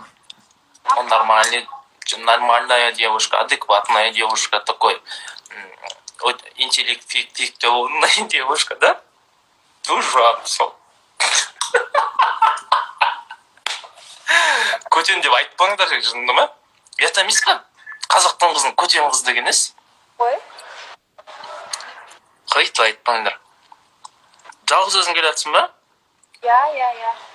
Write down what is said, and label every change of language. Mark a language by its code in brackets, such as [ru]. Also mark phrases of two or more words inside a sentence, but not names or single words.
[ru] Он нормальная девушка, адекватная девушка, такой интеллектуальная девушка, да? Ужасно. [kk] Көтен деп айтпаңдар, жынды ма? Это емес па? Қазақтың қызын көтен қыз деген емес. Ой? Қайтып айтпаңдар. Жалғыз өзің келатсың ба? Я.